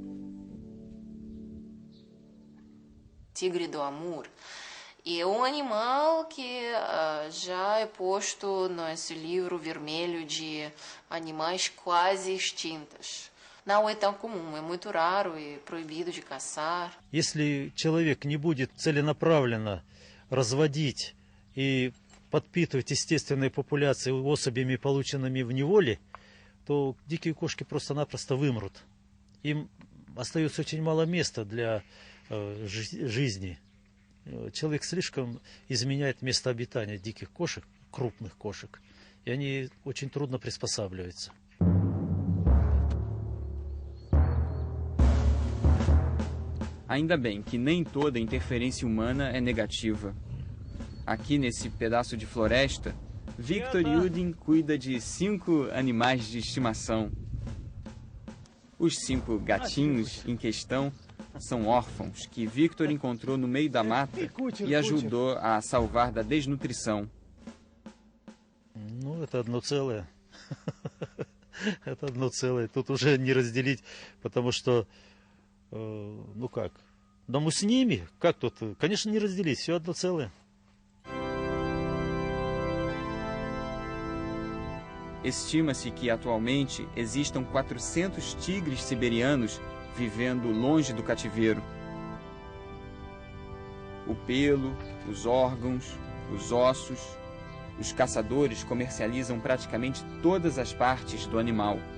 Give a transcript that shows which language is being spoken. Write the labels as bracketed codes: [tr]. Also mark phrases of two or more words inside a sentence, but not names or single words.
[pt] Tigre do Amur é um animal que já é posto nesse livro vermelho de animais quase extintos. Não é tão comum, é muito raro e proibido de caçar. [ru] Если человек не будет целенаправленно разводить и подпитывать естественные популяции особями, полученными в неволе, то дикие кошки просто-напросто вымрут. Им остается очень мало места для жизни. Человек слишком изменяет место обитания диких кошек, крупных кошек, и они очень трудно приспосабливаются. [pt] Ainda bem que nem toda interferência humana é negativa. Aqui nesse pedaço de floresta, Victor Yudin cuida de 5 animais de estimação. Os 5 gatinhos em questão são órfãos que Victor encontrou no meio da mata e ajudou a salvar da desnutrição. [ru] Ну, это одно целое. Это одно целое. Тут уже не разделить, потому что, ну как, да мы с ними, как тут, конечно, не разделить, все одно целое. [pt] Estima-se que atualmente existam 400 tigres siberianos vivendo longe do cativeiro. O pelo, os órgãos, os ossos, os caçadores comercializam praticamente todas as partes do animal.